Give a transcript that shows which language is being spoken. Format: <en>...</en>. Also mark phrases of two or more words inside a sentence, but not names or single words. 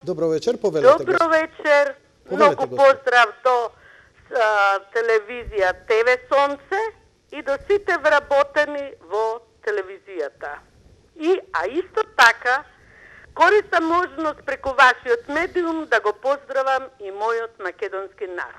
<mk>Dobro večer, povedete. Dobro večer, mnogo pozdrav do телевизија ТВ Сонце и до сите вработени во телевизијата. А исто така, користам можност преку вашиот медиум да го поздравам и мојот македонски народ.</mk>